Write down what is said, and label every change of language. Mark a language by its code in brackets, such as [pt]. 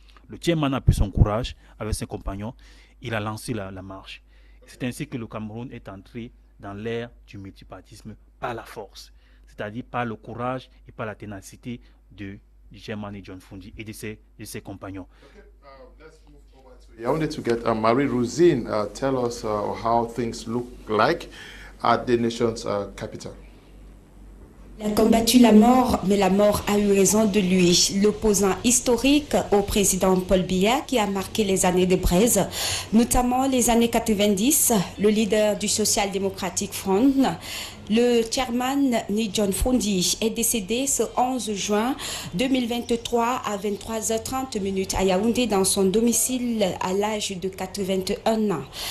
[fr] Le chairman a pris son courage avec ses compagnons, il a lancé la marche. C'est ainsi que le Cameroun est entré dans l'ère du multipartisme par la force, c'est-à-dire par le courage et par la ténacité du chairman John Frondi et de ses compagnons. [en] I wanted to get Marie-Rosine tell us how things look like at the nation's capital. [fr] Il a combattu la mort, mais la mort a eu raison de lui. L'opposant historique au président Paul Biya qui a marqué les années de braise, notamment les années 90, le leader du Social Democratic Front, le chairman John Frondi, est décédé ce 11 juin 2023 à 23h30 à Yaoundé dans son domicile à l'âge de 81 ans.